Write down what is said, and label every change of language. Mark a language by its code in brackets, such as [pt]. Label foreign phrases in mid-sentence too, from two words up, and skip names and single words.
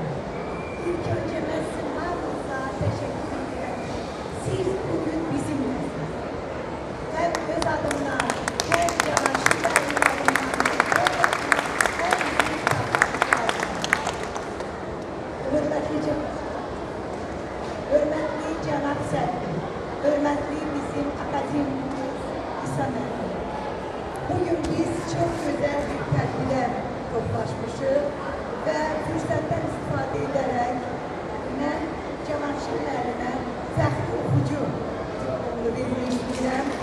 [tr] İlk önce mən sizə teşekkür ederim. Siz bugün bizimlesiniz. [az] Hem öz adımdan, hem Cavanşir Bey'in adımdan, hem bizim adımdan. Hürmetli Cavanşir, hürmetli Cənab Sədri, hürmetli bizim akademimiz İsa Mənim. Bugün biz çok güzel bir tədbirə toplaşmışıq və fürsətdən istifadə edərək mən Cavanşir müəllimə fəxri oxucu diplomunu vermək istəyirəm.